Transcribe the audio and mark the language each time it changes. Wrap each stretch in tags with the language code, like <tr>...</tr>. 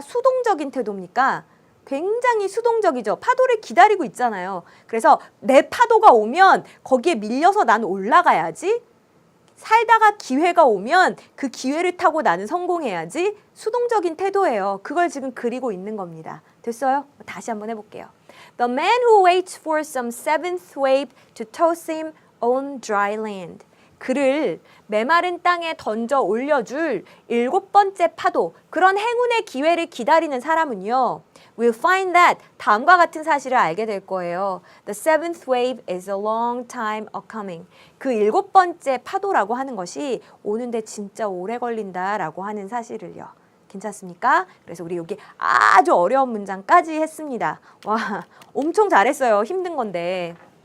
<ko>수동적인 태도입니까? 굉장히 수동적이죠. 파도를 기다리고 있잖아요. 그래서 내 파도가 오면 거기에 밀려서 난 올라가야지. 살다가 기회가 오면 그 기회를 타고 나는 성공해야지. 수동적인 태도예요. 그걸 지금 그리고 있는 겁니다. 됐어요? 다시 한번 해볼게요.</ko> <en>The man who waits for some seventh wave to toss him on dry land.</en> <ko>그를 메마른 땅에 던져 올려줄 7번째 파도, 그런 행운의 기회를 기다리는 사람은요.</ko> <en>will find that</en> <ko>다음과 같은 사실을 알게 될 거예요.</ko> <en>The seventh wave is a long time a-coming.</en> <ko>그 7번째 파도라고 하는 것이 오는데 진짜 오래 걸린다라고 하는 사실을요. 괜찮습니까? 그래서 우리 여기 아주 어려운 문장까지 했습니다. 와, 엄청 잘했어요. 힘든 건데.</ko>